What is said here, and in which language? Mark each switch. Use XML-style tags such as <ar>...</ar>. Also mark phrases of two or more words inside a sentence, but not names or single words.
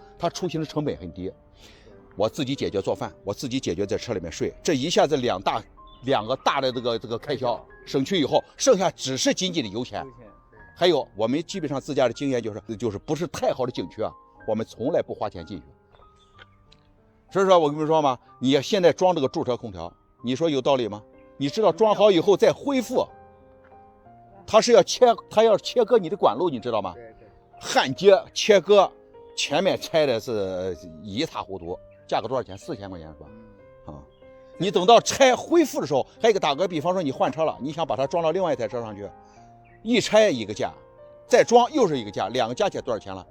<zh>它出行的成本很低，我自己解決做飯，我自己解決在車裡面睡，這一下子兩個大的這個開銷省去以後，剩下只是僅僅的油錢。還有，我們基本上自駕的經驗就是不是太好的景區啊，我們從來不花錢進去。所以說我跟你說嘛，你現在裝這個駐車空調，你說有道理嗎？你知道裝好以後再恢復，它要切割你的管路，你知道嗎？焊接切割，前面拆的是一塌糊涂，价格多少钱？4000块钱是吧？啊，你等到拆恢复的时候，还有一个打个比方说你换车了，你想把它装到另外一台车上去，一拆一个价，再装又是一个价，两个加起来多少钱了？</zh>